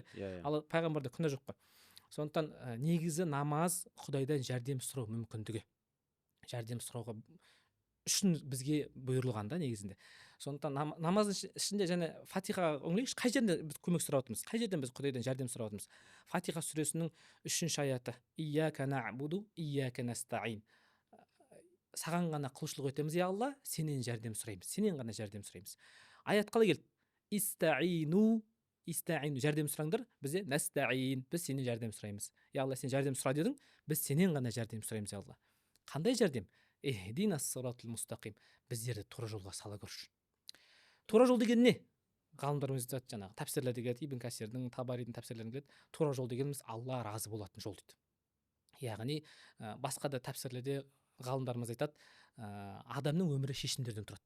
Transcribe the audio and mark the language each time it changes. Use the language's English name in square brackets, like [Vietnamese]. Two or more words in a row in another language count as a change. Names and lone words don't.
[Kazakh] Ал пайғамбарда күнә жоқ қой. Сондықтан негізі намаз Құдайдан жәрдем сұрау мүмкіндігі. Жәрдем сұрауға үшін бізге бұйырылған да негізінде. Сондықтан намаздың ішінде және Фатиха өңлейікші, қай жерде біз көмек сұрап отырмыз, қай жерден біз Құдайдан жәрдем сұрап отырмыз. Фатиха сүресінің 3-ші аяты. [Arabic] إياك نعبد، إياك نستعين. [Kazakh] Саған ғана құлшылық етеміз, я Алла, сенен жәрдем сұраймыз, сенен ғана жәрдем сұраймыз. Аят қалай келді? Истаину, жәрдем сұраңдар, бізде настаин, біз сенен жәрдем сұраймыз. Я Алла, сен жәрдем сұра дедің, біз сенен ғана жәрдем сұраймыз, я Алла. Қандай жәрдем? [Arabic] اهدنا الصراط المستقيم, [Kazakh] біздерді тура жолға сала көрші. Тура жол деген не? Ғалымдарымыз айтады, жаңағы тәпсірлерде келеді, Ибн Касирдің, Табаридің тәпсірлерінде келеді. Тура жол дегеніміз Алла разы болатын жол дейді. Яғни басқа да тәпсірлерде ғалымдарымыз айтады, адамның өмірі шешімдерден тұрады.